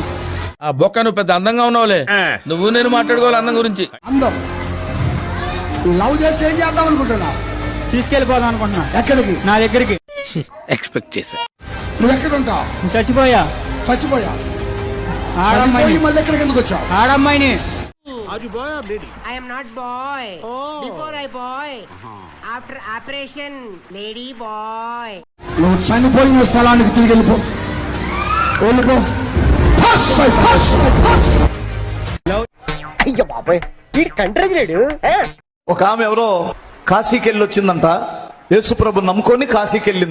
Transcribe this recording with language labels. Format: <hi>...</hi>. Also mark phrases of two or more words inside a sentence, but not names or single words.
<te>ఆ బొక్క నువ్వు పెద్ద అందంగా ఉన్నావులే. నువ్వు నేను మాట్లాడుకోవాలి అందం గురించి. అందం. లవ్ చేసి ఏం చేద్దాం అనుకుంటున్నా? తీసుకెళ్ళిపోదాం అనుకుంటున్నా. ఎక్కడికి? నా దగ్గరికి. ఎక్స్పెక్ట్ చేశా. నువ్వు ఎక్కడ ఉంటావు? చచ్చిపోయా. చచ్చిపోయా. ఆడమ్మాయిని. మళ్ళీ ఎక్కడికి ఎందుకు వచ్చావు? ఆడమ్మాయిని.</te> <en>I am not boy. Before I boy. After operation, lady boy.</en> <te>నువ్వు చనిపోయిన స్థలానికి తిరిగి వెళ్ళిపో. వెళ్ళిపో. అయ్యో బాబాయ్, వీడి కంట్రీ లేడు. ఒక ఆమె ఎవరో కాశీకి వెళ్ళి వచ్చిందంట. యేసు ప్రభు నమ్ముకొని కాశీకి వెళ్ళింది.</te>